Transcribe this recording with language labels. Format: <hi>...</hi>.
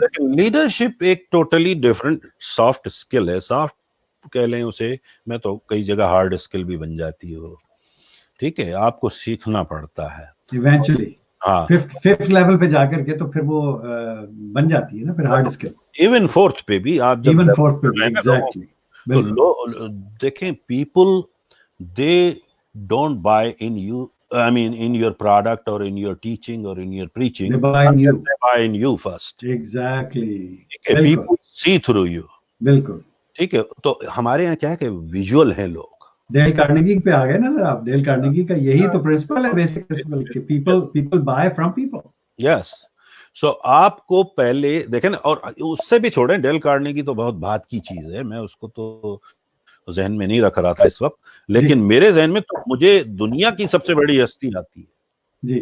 <ur>لیکن لیڈرشپ ایک totally different soft skill ہے. سافٹ کہہ لیں اسے, میں تو کئی جگہ ہارڈ اسکل بھی بن جاتی ہے وہ. ٹھیک ہے, آپ کو سیکھنا پڑتا ہے</ur> <en>Eventually.</en> <ur>ہاں, ففتھ لیول پہ جا کر کے تو پھر وہ بن جاتی ہے نا پھر ہارڈ اسکل. ایون فورتھ پہ بھی آپ جب ایون فورتھ پہ بھی ایگزیکٹلی. تو دیکھیں,</ur> <en>People they don't buy in you, I mean in your product or in your teaching or in your preaching. They buy in you. They buy in you first. Exactly. Okay, people see through you.</en> <ur>بالکل. ٹھیک ہے, تو ہمارے یہاں کیا ہے کہ visual ہیں لوگ. ڈیل کارنیگی پہ آ گئے نا سر آپ. ڈیل کارنیگی کا یہی تو پرنسپل ہے, بیسک پرنسپل کہ</ur> <en>people buy from people. Yes.</en> <ur>سو آپ کو پہلے دیکھیں نا, اور اس سے بھی چھوڑیں, ڈیل کارنیگی تو بہت بات کی چیز ہے, میں اس کو تو ذہن میں نہیں رکھ رہا تھا اس وقت, لیکن میرے ذہن میں تو مجھے دنیا کی سب سے بڑی ہستی آتی ہے.</ur>